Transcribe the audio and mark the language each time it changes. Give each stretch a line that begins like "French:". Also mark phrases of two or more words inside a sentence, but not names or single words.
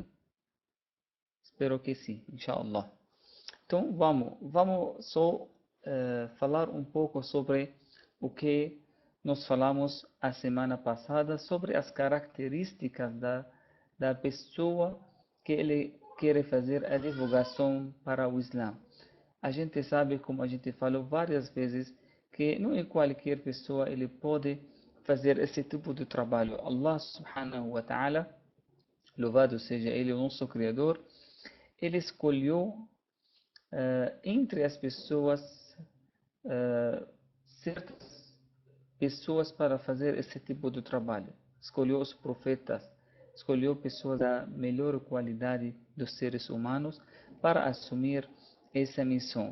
Portuguese: Espero que sim,
Arabic: إن شاء الله.
Portuguese: Então vamos só falar um pouco sobre o que nós falamos a semana passada, sobre as características da pessoa que ele quer fazer a divulgação para o Islã. A gente sabe, como a gente falou várias vezes, que não é qualquer pessoa ele pode fazer esse tipo de trabalho.
Arabic: الله سبحانه وتعالى,
Portuguese: louvado seja Ele, o nosso Criador, Ele escolheu entre as pessoas certas pessoas para fazer esse tipo de trabalho. Escolheu os profetas, escolheu pessoas da melhor qualidade dos seres humanos para assumir essa missão.